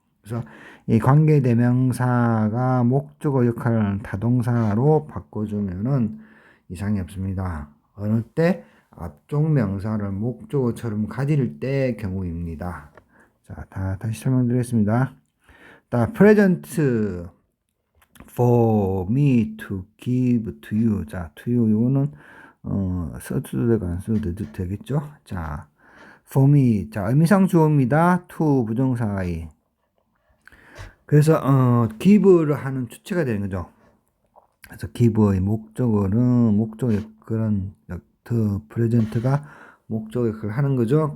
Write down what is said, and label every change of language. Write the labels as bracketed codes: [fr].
[ko] 그래서 이 관계대명사가 목적어 역할을 하는 타동사로 바꿔주면은 이상이 없습니다. 어느 때? 앞쪽 명사를 목적어처럼 가질 때 경우입니다. 자, 다시 설명드리겠습니다. [en] present for me to give to you. [ko] 자, [en] to you [ko] 이거는 써도 되고 안 써도 되겠죠? 자, [en] for me. [ko] 자, 의미상 주어입니다. to 부정사의. 그래서 give를 하는 주체가 되는 거죠. 그래서 give의 목적어는 목적의 그런 [en] the present [ko] 가 목적의 그걸 하는 거죠.